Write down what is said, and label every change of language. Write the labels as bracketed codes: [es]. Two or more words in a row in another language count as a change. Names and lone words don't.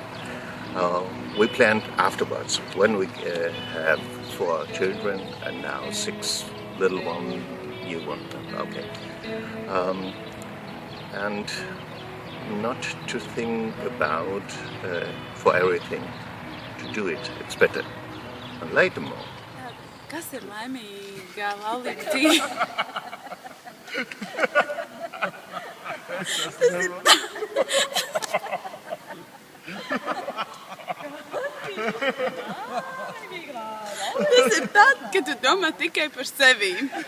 [en] We planned afterwards, when we have 4 children and now 6 little one, new one, okay. And not to think about for everything, to do it, it's better. And later more. [lv] Kas ir laimīga laulība dzīve? Tas ir tad, kad tu domā tikai par sevīm.